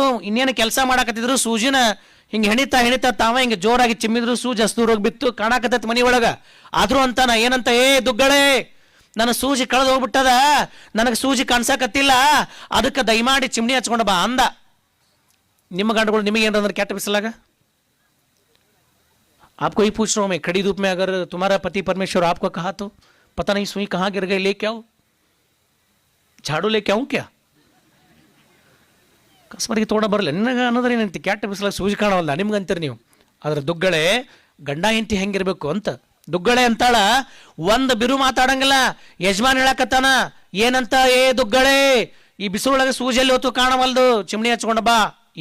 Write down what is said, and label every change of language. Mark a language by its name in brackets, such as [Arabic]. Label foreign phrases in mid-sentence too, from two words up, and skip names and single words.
[Kannada] ಇನ್ನೇನು ಕೆಲಸ ಮಾಡಕತ್ತಿದ್ರು, ಸೂಜಿನ ಹಿಂಗೆ ಹೆಣಿತಾ ತಾವ ಹಿಂಗೆ ಜೋರಾಗಿ ಚಿಮ್ಮಿದ್ರು. ಸೂಜಿ ಅಷ್ಟು ದೂರ ಹೋಗಿ ಬಿತ್ತು, ಕಾಣಕತ್ತೈತಿ ಮನಿ ಒಳಗ. ಆದ್ರೂ ಅಂತಾನ, ಏನಂತ? ಏ ದುಗ್ಗಳೆ, ನನ್ನ ಸೂಜಿ ಕಳೆದು ಹೋಗ್ಬಿಟ್ಟದ, ನನಗೆ ಸೂಜಿ ಕಾಣಿಸಕತ್ತಿಲ್ಲ, ಅದಕ್ಕೆ ದಯಮಾಡಿ ಚಿಮ್ನಿ ಹಚ್ಕೊಂಡು ಬಾ ಅಂದ. ನಿಮ್ಮ ಗಂಡುಗಳು ನಿಮಗೆ ಏನಂದ್ರೆ ಕೆಟ್ಟ ಬಿಸಲಾಗ? [Hindi] आपको ही पूछ रहा हूं मैं, खड़ी धूप में अगर तुम्हारा पति परमेश्वर आपको कहा तो पता नहीं सुई कहाँ गिर गई, लेके आओ, झाड़ू लेके आऊं क्या? [Kannada] ಕಸ್ಬರಿಗೆ ತೋಡ ಬರಲ್ಲ ನಿನಗೆ ಅನ್ನೋದ್ರೆ ಏನಂತ? ಕೆಟ್ಟ ಬಿಸಿಲಾಗ ಸೂಜಿ ಕಾಣವಲ್ಲ ನಿಮ್ಗೆ ಅಂತೀರಿ ನೀವು. ಆದ್ರೆ ದುಗ್ಗಳೆ ಗಂಡ ಹೆಂಡತಿ ಹೆಂಗಿರ್ಬೇಕು ಅಂತ ದುಗ್ಗಳೆ ಅಂತಾಳ. ಒಂದು ಬಿರು ಮಾತಾಡಂಗಿಲ್ಲ. ಯಜಮಾನ್ ಹೇಳಕತ್ತಾನ, ಏನಂತ? ಏ ದುಗ್ಗಳೆ, ಈ ಬಿಸಿಲೊಳಗೆ ಸೂಜಿಯಲ್ಲಿ ಹೊತ್ತು ಕಾಣವಲ್ದು, ಚಿಮ್ನಿ ಹಚ್ಕೊಂಡು ಬಾ.